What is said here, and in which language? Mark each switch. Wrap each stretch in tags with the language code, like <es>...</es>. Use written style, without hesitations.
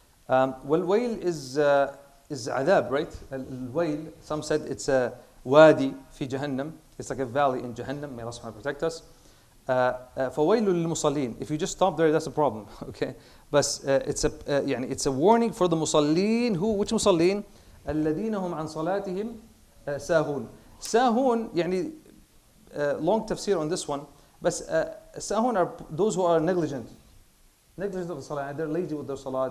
<ar>والويل</ar> <en>is</en> <ar>عذاب,</ar> <en>right?</en> <ar>الويل,</ar> <en>some said it's a wadi</en> <ar>في جهنم.</ar> <en>It's like a valley in Jahannam. May Allah subhanahu wa ta'ala protect us.</en> <ar>فويل للمصلين.</ar> <en>If you just stop there, that's a problem. Okay, but it's a warning for the musallin. Who? Which musallin?</en> <ar>الذين هم عن صلاتهم ساهون.</ar> <en>Sahun,</en> <ar>يعني</ar> <en>long tafsir on this one. But sahun are those who are negligent of the salah. They're lazy with their salah.</en>